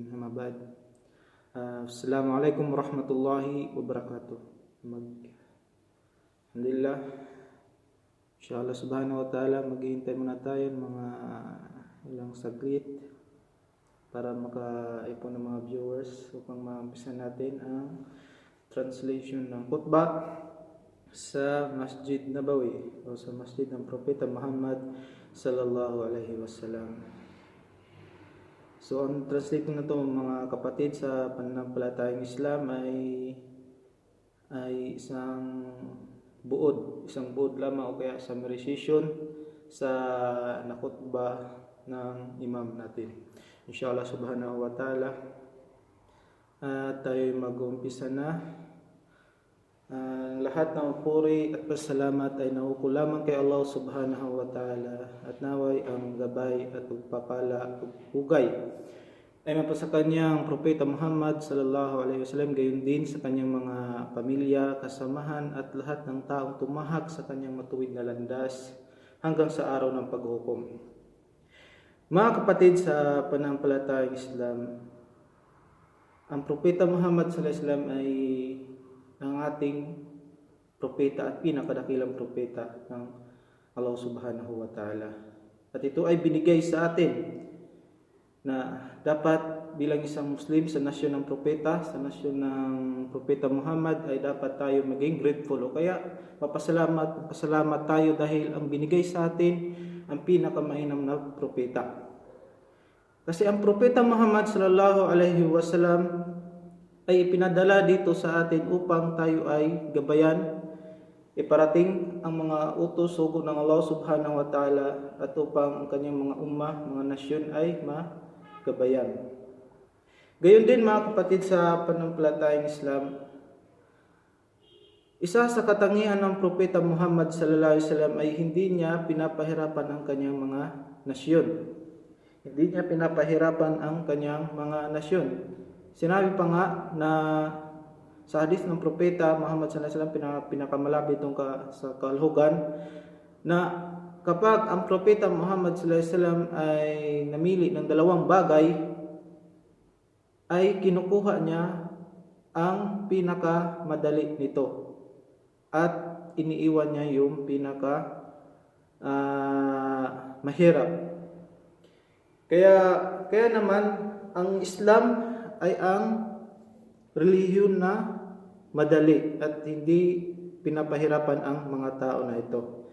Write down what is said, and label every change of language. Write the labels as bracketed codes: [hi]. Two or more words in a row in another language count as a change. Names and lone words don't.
[ar] أما بعد. السلام عليكم ورحمة الله وبركاته. [tl] Alhamdulillah, [ar] إن شاء الله سبحانه وتعالى [tl] maghihintay muna tayo mga ilang saglit para makaipon ng mga viewers upang maumpisa natin ang translation ng khutbah sa Masjid Nabawi o sa Masjid ng Propeta Muhammad [ar] صلى الله عليه وسلم. [tl] So ang translation na to mga kapatid sa pananampalatayang Islam ay isang buod lamang o kaya summarization sa nakutbah ng imam natin. [ar] إن شاء الله سبحانه وتعالى [tl] tayo mag-umpisa na. Lahat ng puri at pasalamat ay nauko lamang kay Allah [ar] سبحانه وتعالى, [tl] at naway ang gabay at pagpapala at pugay ay mapa sa kanyang Propeta Muhammad [ar] صلى الله عليه وسلم, [tl] gayon din sa kanyang mga pamilya, kasamahan at lahat ng taong tumahak sa kanyang matuwid na landas hanggang sa araw ng paghukom. Mga kapatid sa pananampalatayang Islam, ang Propeta Muhammad [ar] صلى الله عليه وسلم [tl] ay ang ating propeta at pinakadakilang propeta ng Allah [ar] سبحانه وتعالى. [tl] At ito ay binigay sa atin na dapat bilang isang Muslim sa nasyon ng propeta, sa nasyon ng Propeta Muhammad, ay dapat tayo maging grateful o kaya pasalamat tayo dahil ang binigay sa atin ang pinakamainam na propeta. Kasi ang Propeta Muhammad [ar] صلى الله عليه وسلم [tl] ay ipinadala dito sa atin upang tayo ay gabayan, iparating ang mga utos sugo ng Allah [ar] سبحانه وتعالى, [tl] at upang ang kanyang mga ummah, mga nasyon ay magabayan. Gayon din mga kapatid sa pananampalatayang Islam, isa sa katangian ng Propeta Muhammad [ar] صلى الله عليه وسلم [tl] ay hindi niya pinapahirapan ang kanyang mga nasyon. Hindi niya pinapahirapan ang kanyang mga nasyon. Sinabi pa nga na sa hadith ng Propeta Muhammad [ar] صلى الله عليه وسلم, [tl] pinakamalapit sa kalhugan, na kapag ang Propeta Muhammad [ar] صلى الله عليه وسلم [tl] ay namili ng dalawang bagay, ay kinukuha niya ang pinakamadali nito at iniiwan niya yung mahirap. Kaya naman ang Islam ay ang relihiyon na madali at hindi pinapahirapan ang mga tao na ito.